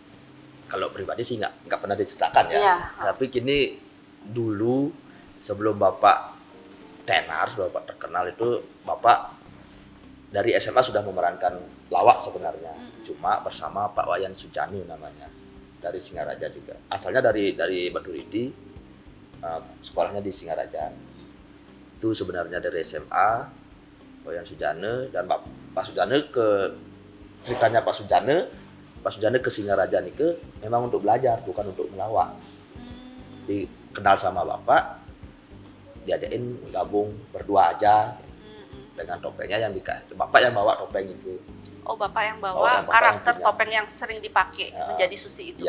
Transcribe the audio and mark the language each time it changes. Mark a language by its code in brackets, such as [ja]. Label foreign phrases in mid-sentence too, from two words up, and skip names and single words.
[id] Kalau pribadi sih nggak pernah diceritakan ya. Tapi kini dulu sebelum Bapak tenar, sebelum Bapak terkenal itu Bapak dari SMA sudah memerankan lawak sebenarnya. Cuma bersama Pak Wayan Sujanu namanya, dari Singaraja juga. Asalnya dari Baduridi, sekolahnya di Singaraja. Itu sebenarnya dari SMA, Pak Wayan Sujanu dan Pak Sujanu ceritanya Pak Sujana ke Singaraja nih memang untuk belajar, bukan untuk melawak. Dikenal sama Bapak, diajakin gabung berdua aja dengan topengnya yang dikasih. Bapak yang bawa topeng itu. Oh, Bapak yang bawa karakter topeng yang sering dipakai menjadi Susi itu.